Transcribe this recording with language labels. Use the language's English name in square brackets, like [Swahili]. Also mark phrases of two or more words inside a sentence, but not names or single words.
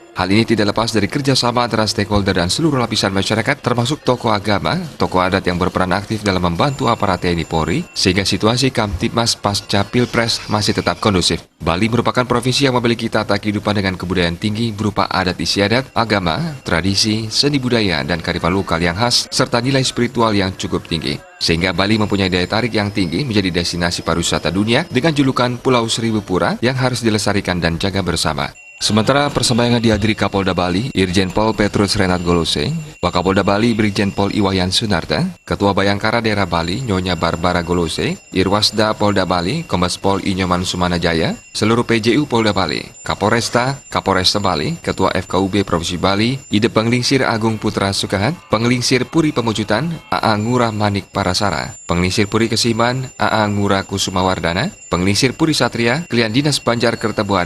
[Indonesian] Hal ini tidak lepas dari kerjasama antara stakeholder dan seluruh lapisan masyarakat, termasuk tokoh agama, tokoh adat yang berperan aktif dalam membantu aparat TNI Polri, sehingga situasi Kamtipmas pasca Pilpres masih tetap kondusif. Bali merupakan provinsi yang memiliki tata kehidupan dengan kebudayaan tinggi berupa adat istiadat, agama, tradisi, seni budaya, dan kearifan lokal yang khas, serta nilai spiritual yang cukup tinggi. Sehingga Bali mempunyai daya tarik yang tinggi menjadi destinasi pariwisata dunia dengan julukan Pulau Seribu Pura yang harus dilestarikan dan jaga bersama. Sementara persembayangan dihadiri Kapolda Bali, Irjen Pol Petrus Reinhard Golusi, Wakapolda Bali Brigjen Pol Iwayan Sunarta, Ketua Bayangkara Daerah Bali Nyonya Barbara Golusi, Irwasda Polda Bali Kombes Pol Inyoman Sumanajaya, seluruh PJU Polda Bali, Kapolresta Bali, Ketua FKUB Provinsi Bali, Ide Penglingsir Agung Putra Sukahat, Penglingsir Puri Pemujutan, AA Ngurah Manik Parasara, Penglingsir Puri Kesiman, AA Ngurah Kusumawardana, Penglingsir Puri Satria, Klien Dinas Banjar Kertabuana.